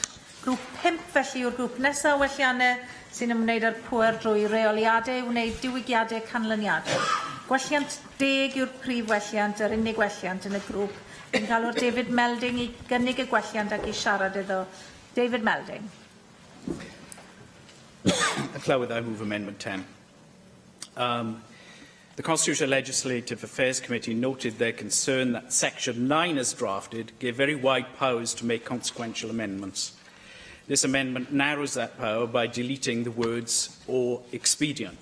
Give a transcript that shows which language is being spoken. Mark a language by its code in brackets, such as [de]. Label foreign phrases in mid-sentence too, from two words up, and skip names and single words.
[cy] Grŵp 5 felly yw'r grŵp nesaf o welliannau sy'n ymwneud â'r pŵer drwy reoliadau wneud diwygiadau canlyniadau. Gwelliant 10 yw'r prif welliant, yr unig welliant yn y grŵp. Yn cael o'r David Melding i gynnig y gwelliant ac i siarad iddo. David Melding. Clywed, [en] I move Amendment 10. The Constitutional Legislative Affairs Committee noted their concern that Section 9 as drafted gave very wide powers to make consequential amendments. This amendment narrows that power by deleting the words "or expedient."